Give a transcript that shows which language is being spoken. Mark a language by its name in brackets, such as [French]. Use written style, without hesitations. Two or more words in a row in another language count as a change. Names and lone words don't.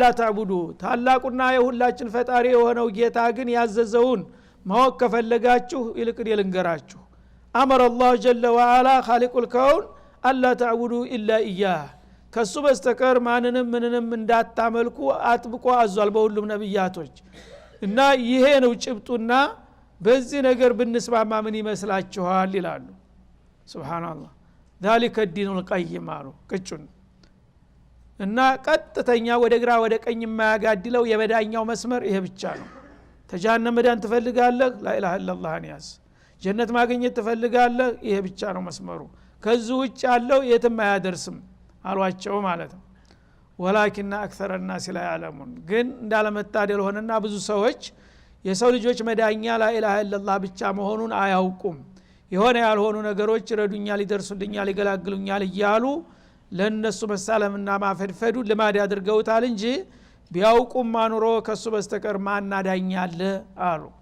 [Amharic] ተዕቡዱ ታላቁና የሁላችን ፈጣሪ የሆነው ጌታ ግን ያዘዘውን ማወቅ ከፈለጋችሁ ይልቅ ልንገራችሁ። [Arabic] أمر الله جل وعلا خالق الكون ألا تعبدوا إلا إياه [Amharic] ከሱ በስተቀር ማንንም ምንንም እንዳታመልኩ አጥብቆ አዟል በሁሉም ነብያቶች። እና ይሄ ነው ጭብጡና በዚህ ነገር ብንስማማ ምን ይመስላችኋል ይላሉ። ሱብሃንአላህ [Arabic] ذلك الدين القيم [Amharic] አሉ ቅጩን እና ቀጥተኛ ወደ ግራ ወደ ቀኝ የማያጋድለው የመዳኛው መስመር ይሄ ብቻ ነው። ተጀሃነም መዳን ትፈልጋለህ [Arabic] لا إله إلا الله [Amharic] ያዝ። ጀነት ማግኘት ትፈልጋለህ ይሄ ብቻ ነው መስመሩ። ከዚህ ውጭ ያለው የትም አያደርስም አሏቸው ማለት ነው። [Arabic] ولكن أكثر الناس لا يعلمون [Amharic] ግን እንዳለመታደል ሆነና ብዙ ሰዎች የሰው ልጆች መዳኛ [Arabic] لا إله إلا الله [Amharic] ብቻ መሆኑን አያውቁም። የሆነ ያልሆኑ ነገሮች ረዱኛል ይደርሱልኛል ይገላግሉኛል እያሉ ለነሱ መሳለምና ማፈድፈዱ ልማድ ያድርገውታል እንጂ ቢያውቁም ማኑሮ ከሱ በስተቀር ማን አዳኛለ አሉ።